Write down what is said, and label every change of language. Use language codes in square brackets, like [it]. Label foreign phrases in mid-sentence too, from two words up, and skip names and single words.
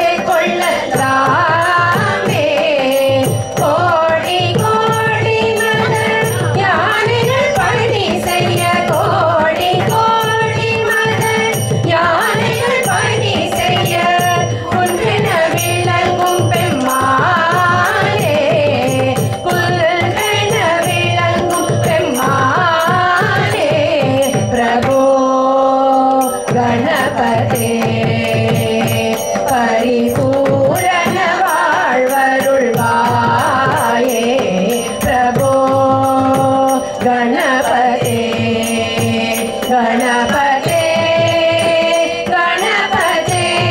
[ta] கொள்ளலாமே கோடி கோடி மத யானைகள் பணி செய்ய கோடி கோடி மத யானைகள் பணி செய்ய குன்றென விளங்கும் பெம்மானே குன்றென விளங்கும் பெம்மானே பிரபோ [sa] गणपते परिपूर्ण வாழ்வருள்வாயே प्रभो गणपते गणपते गणपते